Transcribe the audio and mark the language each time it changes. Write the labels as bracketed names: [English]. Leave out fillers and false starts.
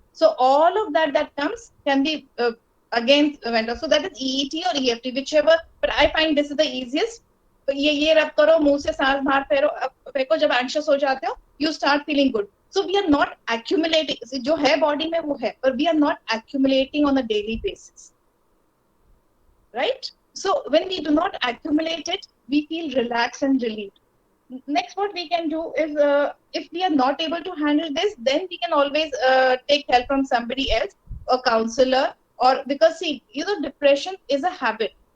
[English] So all of that comes can be again went out. So that is EET or EFT, whichever. But I find this is the easiest. [Hindi] तो ये रब करो, मुंह से सांस बाहर फेंको, जब एंशियस हो जाते हो, [English] you start feeling good. So we are not accumulating, [Hindi] जो है बॉडी में वो है, [English] but we are not accumulating on a daily basis, right? So when we do not accumulate it, we feel relaxed and relieved. Next, what we can do is, if we are not able to handle this, then we can always take help from somebody else, a counselor, or because see, depression is a habit.